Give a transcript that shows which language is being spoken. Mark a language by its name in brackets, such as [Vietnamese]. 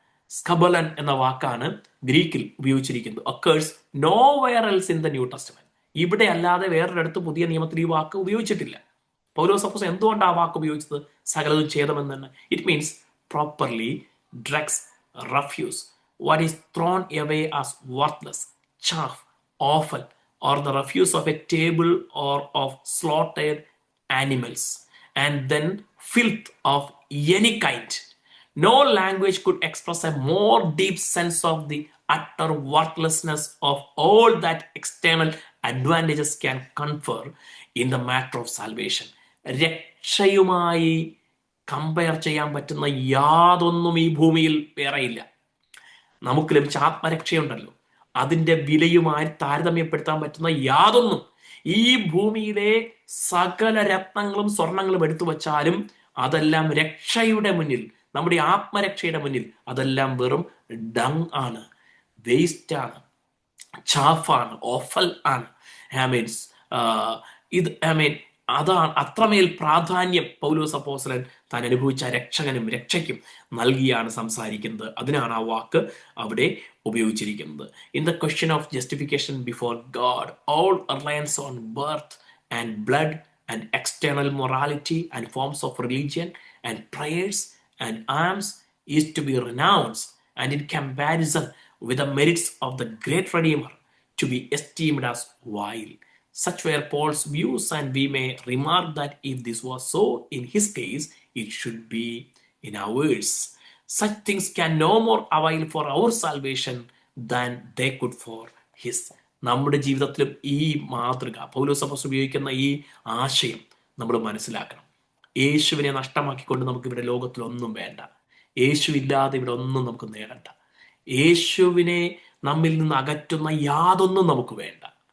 [Malayalam] സ്കബലൻ എന്ന വാക്കാണ് ഗ്രീക്കിൽ ഉപയോഗിച്ചിരിക്കുന്നത്. [English] Occurs nowhere else in the New Testament. [Malayalam] ഇവിടെ അല്ലാതെ വേറൊരിടത്ത് പുതിയ നിയമത്തിൽ ഈ വാക്ക് ഉപയോഗിച്ചിട്ടില്ല. പൗലോസ് സപ്പോസ് എന്തുകൊണ്ട് ആ വാക്ക് ഉപയോഗിച്ചത്? സകലതും ഛേദമെന്ന് തന്നെ. [English] It means properly dregs, refuse, what is thrown away as worthless, chaff, offal, or the refuse of a table or of slaughtered animals, and then filth of any kind. No language could express a more deep sense of the utter worthlessness of all that external advantages can confer in the matter of salvation. [Malayalam] രക്ഷയുമായി compare ചെയ്യാൻ പറ്റുന്ന യാതൊന്നും ഈ ഭൂമിയിൽ വേറെയില്ല. നമുക്ക് ലഭിച്ച ആത്മരക്ഷയുണ്ടല്ലോ, അതിൻ്റെ വിലയുമായി താരതമ്യപ്പെടുത്താൻ പറ്റുന്ന യാതൊന്നും ഈ ഭൂമിയിലെ സകല രത്നങ്ങളും സ്വർണങ്ങളും എടുത്തു വച്ചാലും അതെല്ലാം രക്ഷയുടെ മുന്നിൽ, നമ്മുടെ ആത്മരക്ഷയുടെ മുന്നിൽ അതെല്ലാം വെറും ഡങ് ആണ്, വേസ്റ്റ് ആണ്, ചാഫാണ്, ഓഫൽ ആണ്. മീൻസ് ഇത് അതാണ് അത്രമേൽ പ്രാധാന്യം പൗലോസ് അപ്പോസ്തലൻ താൻ അനുഭവിച്ച രക്ഷകനും രക്ഷയ്ക്കും നൽകിയാണ് സംസാരിക്കുന്നത്. അതിനാണ് ആ വാക്ക് അവിടെ ഉപയോഗിച്ചിരിക്കുന്നത്. [English] In the question of justification before God, all reliance on birth and blood and external morality and forms of religion and prayers and alms is to be renounced, and in comparison with the merits of the great Redeemer to be esteemed as vile. Such were Paul's views, and we may remark that if this was so in his case, it should be in ours. Such things can no more avail for our salvation than they could for his. [Malayalam] നമ്മുടെ ജീവിതത്തിലും ഈ മാതൃക, പൗലോസ് അപ്പോസ്തലൻ ഉപയോഗിക്കുന്ന ഈ ആശയം നമ്മൾ മനസ്സിലാക്കണം. യേശുവിനെ നഷ്ടമാക്കിക്കൊണ്ട് നമുക്ക് ഇവിടെ ലോകത്തിൽ ഒന്നും വേണ്ട. യേശു ഇല്ലാതെ ഇവിടെ ഒന്നും നമുക്ക് നേടണ്ട. യേശുവിനെ നമ്മിൽ നിന്ന് അകറ്റുന്ന യാതൊന്നും നമുക്ക് വേണ്ട.